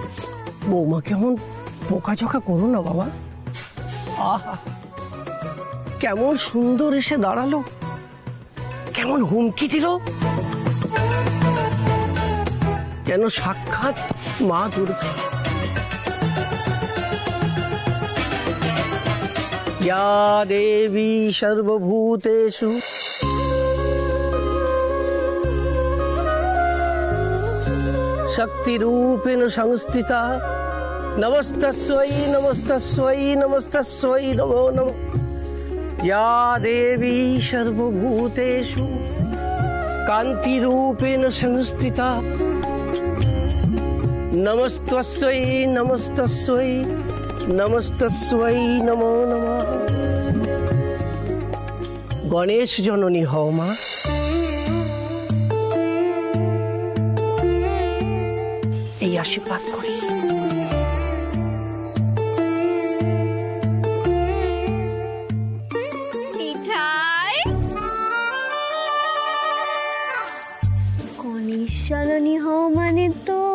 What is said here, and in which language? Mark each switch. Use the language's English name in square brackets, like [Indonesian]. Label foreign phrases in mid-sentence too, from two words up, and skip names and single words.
[Bangla] বৌমা কেমন বোকা চোখা করো না বাবা। কেমন সুন্দর এসে দাঁড়ালো, কেমন হুমকি দিল, কেন সাক্ষাৎ মা দুর্গা। [Sanskrit] या देवी सर्वभूतेषु शक्तिरूपेण संस्थिता नमस्तस्यै नमस्तस्यै नमस्तस्यै नमो नमः। या देवी सर्वभूतेषु कान्तिरूपेण संस्थिता नमस्तस्यै नमस्तस्यै नमस्तस्यै नमो नमः। [Bangla] गणेश जननी हও মা। এই আশীর্বাদ করি। গণেশ জননী হও মানে তো